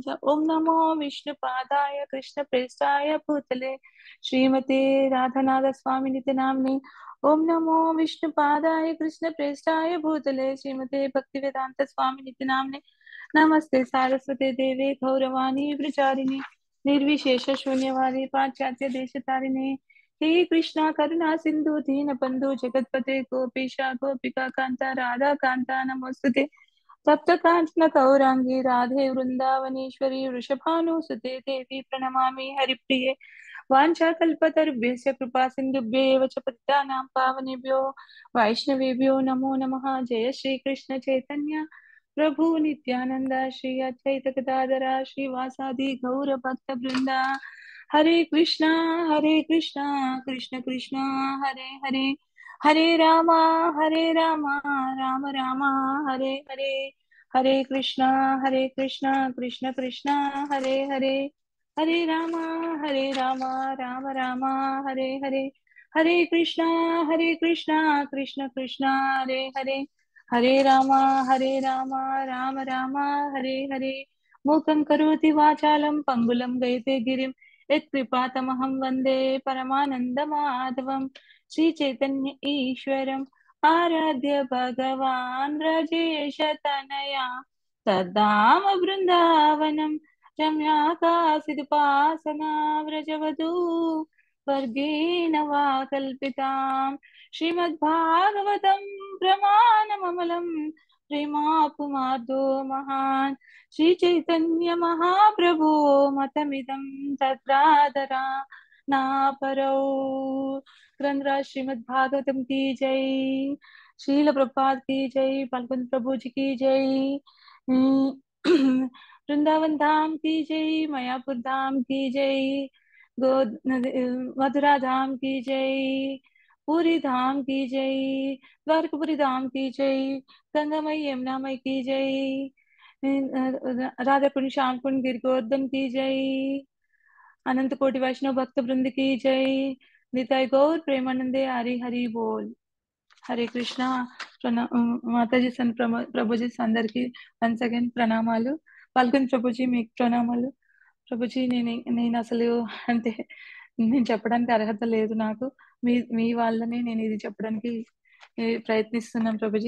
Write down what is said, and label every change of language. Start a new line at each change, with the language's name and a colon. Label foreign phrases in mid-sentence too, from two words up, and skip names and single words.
Sanskrit: ओम नमो विष्णुपादाय कृष्ण प्रेष्ठाय भूतले श्रीमते राधानाथ स्वामी नित्य नामने। ओम नमो विष्णुपादाय कृष्ण प्रेष्ठाय भूतले श्रीमते भक्तिवेदांत स्वामी नित्य नामने। नमस्ते सारस्वते देवे गौरवाणी प्रचारिणे निर्विशेष शून्यवादी पाश्चात्य देश तारिणे। हे कृष्णा करुणा सिंधु दीन बंधु जगतपते गोपीशा गोपिका कांता राधा कांता नमोस्तुते। तप्त कांचन गौरांगी राधे वृंदावनेश्वरी वृषभानुसुते देवी प्रणमामि हरिप्रिये। वाञ्छाकल्पतरुभ्यश्च कृपा सिन्धुभ्येव च पतितानां पावनेभ्यो वैष्णवेभ्यो नमो नमः। जय श्री कृष्ण चैतन्य प्रभु नित्यानंद श्री अद्वैत गदाधर श्रीवासादि गौर भक्त वृंदा। हरे कृष्णा कृष्ण कृष्ण हरे हरे हरे रामा राम राम हरे हरे। हरे कृष्णा कृष्ण कृष्ण हरे हरे हरे रामा राम राम हरे हरे। हरे कृष्णा कृष्ण कृष्ण हरे हरे हरे रामा राम राम हरे हरे। మూకం కరోతి వాచాలం పంగులం గైతే గిరిం యత్కృపాతమహం వందే పరమానందమాధవం. శ్రీ చైతన్య ఈశ్వరం ఆరాధ్య భగవాన్ రజేష తనయా తద్ధామ బృందావనం రమ్యా కాసిదుపాసనా వ్రజవధూ వర్గేణ వా కల్పితాం. శ్రీమద్భాగవతం ప్రమాణమమలం ప్రేమాపుమార్దో మహాన్. శ్రీ చైతన్య మహాప్రభో మతమిదం తత్రాదరా నా పరౌ.
Hindi: ग्रंथराज श्रीमद् भागवतम की जय, शील प्रभुपाद की जय, पलकुंद प्रभु जी की जय, वृंदावन धाम की जय, मायापुर धाम की जय, मथुरा धाम की जय, पूरी धाम की जय, द्वारकापुरी धाम की जय, गंगामयी यमुनामयी की जय, राधा कुंड श्याम कुंड गिर गोवर्धन की जय, अनंत कोटि वैष्णव भक्त वृंद की जय, निताय गौर प्रेमानंदे हरि हरि बोल.
Telugu: హరే కృష్ణ. మాతాజీ ప్రభుజీ అందరికి
English: once again
Telugu: ప్రణామాలు. పల్కన్ ప్రభుజీ మీకు ప్రణామాలు. ప్రభుజీ నేను అసలు అంటే నేను చెప్పడానికి అర్హత లేదు నాకు. మీ వాళ్ళని నేను ఇది చెప్పడానికి ప్రయత్నిస్తున్నాను ప్రభుజీ.